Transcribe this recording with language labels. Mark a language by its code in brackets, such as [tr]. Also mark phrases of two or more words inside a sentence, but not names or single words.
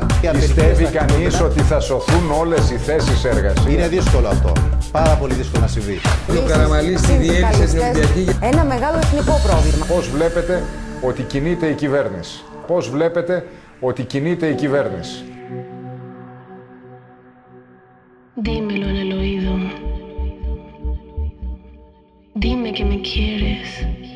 [el] Πιστεύει κανείς ότι θα σωθούν όλες οι θέσεις εργασίας? Είναι δύσκολο αυτό. Πάρα πολύ δύσκολο να συμβεί. Ο Καραμανλής τη διέλυσε την Ολυμπιακή. Ένα μεγάλο εθνικό πρόβλημα. Πώς βλέπετε ότι κινείται η κυβέρνηση? Πώς βλέπετε ότι κινείται η κυβέρνηση? [es] Dímelo en el oído. Dime que me quieres.